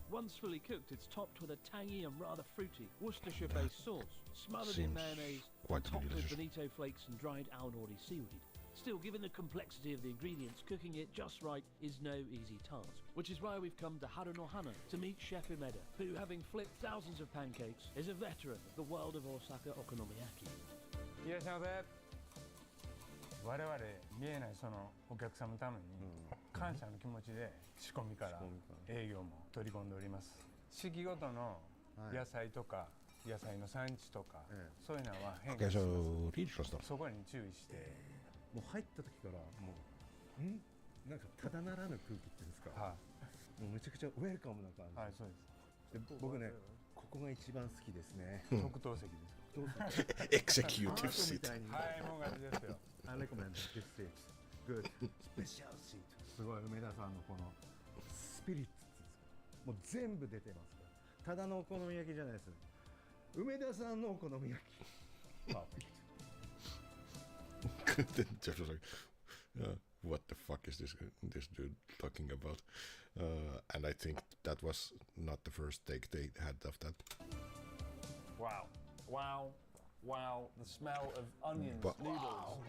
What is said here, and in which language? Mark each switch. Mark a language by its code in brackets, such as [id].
[en] Once fully cooked, it's topped with a tangy and rather fruity Worcestershire-based sauce, smothered in mayonnaise, and topped with bonito flakes and dried aonori seaweed. Still, given the complexity of the ingredients, cooking it just right is no easy task. Which is why we've come to Harunohana to meet Chef Umeda, who, having flipped thousands of pancakes, is a veteran of the world of Osaka okonomiyaki. [ja] 我々見えないそのお客様のために感謝の気持ちで仕込みから営業も取り込んでおります。四季ごとの野菜とか野菜の産地とかそういうのは変化します。そこに注意してもう入った時からもうなんかただならぬ空気っていうんですか。もうめちゃくちゃウェルカムな感じ。はいそうです。で僕ねここが一番好きですね。特等席です。 [en] Executive seat. [ja] はいもう感じですよ。 [en] I recommend this seat. Good. Special seat. [ja] すごい梅田さんのこのスピリッツもう全部出てますから。ただのお好み焼きじゃないです。梅田さんのお好み焼き。 [en] Then Jeff was like, "What the fuck is this dude talking about?" And I think that was not the first take they had of that. Wow! Wow! Wow, the smell of onions, noodles. Wow,